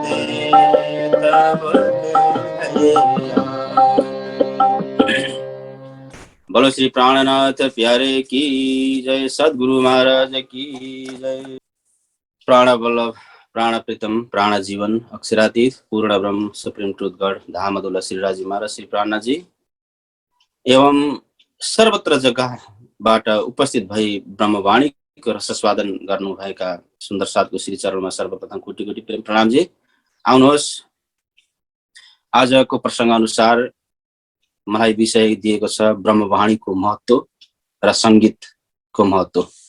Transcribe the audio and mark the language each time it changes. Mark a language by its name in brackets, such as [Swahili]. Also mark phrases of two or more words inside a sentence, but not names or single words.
[Hindi] तब बोलो श्री प्राणनाथ प्यारे की जय, सद्गुरु महाराज की जय। [Nepali] प्राण वल्लभ प्राण प्रीतम प्राण जीवन अक्षरातीत पूर्ण ब्रह्म [English] supreme truth God [Nepali] धाम अदुल्ला श्री राजी महाराज श्री प्राणनाथ जी एवं सर्वत्र जग्गाबाट उपस्थित भई ब्रह्मवाणीको रसस्वादन गर्नुभएका सुन्दर साथको श्री चरणमा सर्वप्रथम कोटि कोटि प्रेम प्रणाम जी। आउनुहोस्, आजको प्रसङ्ग अनुसार मलाई विषय दिएको छ ब्रह्मवाणीको महत्त्व र सङ्गीतको महत्त्व।